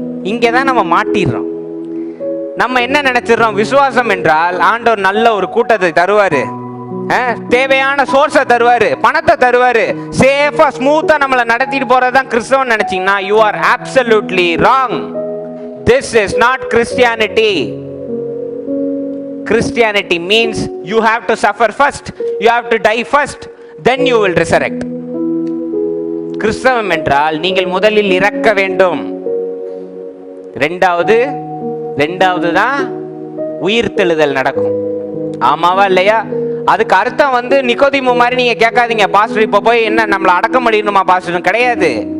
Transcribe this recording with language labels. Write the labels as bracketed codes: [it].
[ta] இங்கதான் நம்ம மாட்டிடுறோம். நம்ம என்ன நினைச்சிடறோம்? விசுவாசம் என்றால் ஆண்டவர் நல்ல ஒரு கூட்டத்தை தருவாரு, தேவையான சோர்ஸை தருவாரு, பணத்தை தருவாரு, சேஃபா ஸ்மூத்தா நம்மளை நடத்திட்டு போறதுதான் கிறிஸ்தவம் நினைச்சீங்கன்னா [en] You are absolutely wrong. This is not Christianity. Christianity means you have to suffer first, you have to die first, then you will resurrect. [ta] கிறிஸ்தவம் என்றால் நீங்கள் முதலில் இறக்க வேண்டும், ரெண்டாவது தான் உயிர்த்தெழுதல் நடக்கும். ஆமாவா இல்லையா? அதுக்கு அர்த்தம் வந்து நிக்கோதிமு மாதிரி நீங்க கேட்காதீங்க, பாஸ்டர் இப்ப போய் என்ன நம்மளை அடக்கம் பண்ணிடணுமா பாஸ்டர்? கிடையாது.